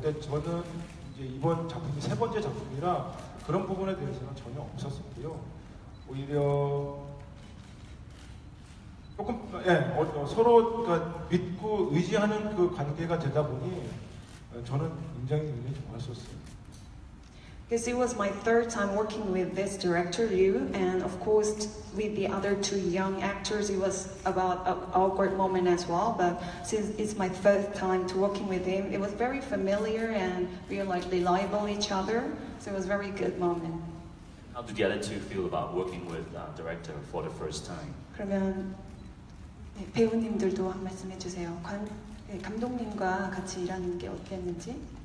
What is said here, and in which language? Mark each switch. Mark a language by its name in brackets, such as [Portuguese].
[Korean] 근데 저는 이제 이번 작품이 3번째 작품이라 그런 부분에 대해서는 전혀 없었었고요. 오히려 조금 서로 그러니까 믿고 의지하는 그 관계가 되다 보니 저는 굉장히 좋았었어요. [English] Because it was my third time working with this director Liu, and of course with the other 2 young actors, it was about an awkward moment as well. But since it's my third time to working with him, it was very familiar and we were like reliable each other. So it was a very good moment. How did the other two feel about working with director for the first time? [Korean] 그러면 네, 배우님들도 한 말씀 해주세요. 감독님과 같이 일하는 게 어땠는지?